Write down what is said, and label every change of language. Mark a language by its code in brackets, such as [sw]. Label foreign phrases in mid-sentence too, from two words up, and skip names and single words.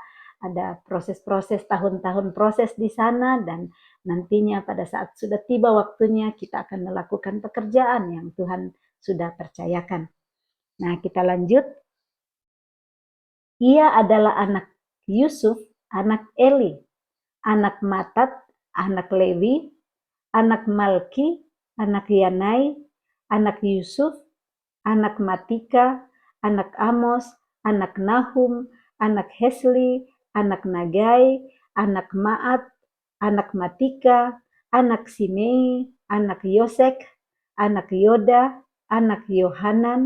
[id] Ada proses-proses, tahun-tahun proses di sana, dan nantinya pada saat sudah tiba waktunya kita akan melakukan pekerjaan yang Tuhan sudah percayakan. Nah, kita lanjut. Ia adalah anak Yusuf, anak Eli, anak Matat, anak Lewi, anak Malki, anak Yanai, anak Yusuf, anak Matika, anak Amos, anak Nahum, anak Hesli, anak Nagai, anak Maat, anak Matika, anak Simei, anak Yosek, anak Yoda, anak Yohanan,